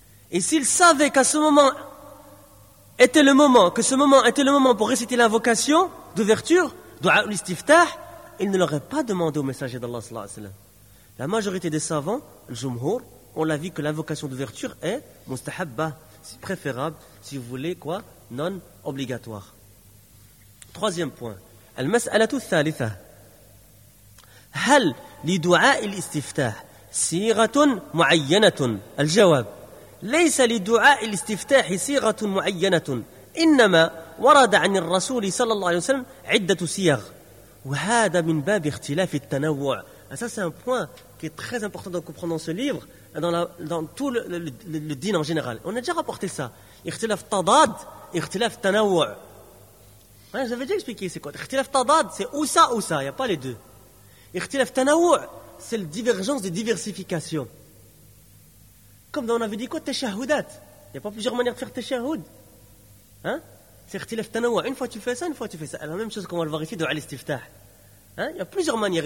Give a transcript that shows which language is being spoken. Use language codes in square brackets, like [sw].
[fr] Et s'il savait qu'à ce moment était le moment, que ce moment était le moment pour réciter l'invocation d'ouverture, du'a ou l'istiftah, il ne l'aurait pas demandé au messager d'Allah sallallahu alayhi wa sallam. La majorité des savants, le jumhur, ont l'avis que l'invocation d'ouverture est mustahabba, préférable, si vous voulez, quoi, non obligatoire. Troisième point. [ar] Al-mas'alatu thalitha. هل لدعاء الاستفتاح صيغة معينة؟ الجواب ليس لدعاء الاستفتاح صيغة معينة، إنما ورد عن الرسول صلى الله عليه وسلم عدة صيغ، وهذا من باب اختلاف التنوع. [fr] Ça c'est un point qui est très important de comprendre dans ce livre, dans tout le dîn en général. On a déjà rapporté ça. [ar] اختلاف تضاد، اختلاف تنوع. [fr] J'avais déjà expliqué c'est quoi. اختلاف تضاد c'est ou ça, y a pas les deux. Ikhtilaf tanawu', c'est la divergence des diversifications. Comme on avait dit quoi, teshahoudat. Il n'y a pas plusieurs manières de faire teshahoud. Hein? C'est ikhtilaf tanawu'. Une fois tu fais ça, une fois tu fais ça. Et la même chose qu'on va le voir ici de al-istiftah. Hein? Il y a plusieurs manières.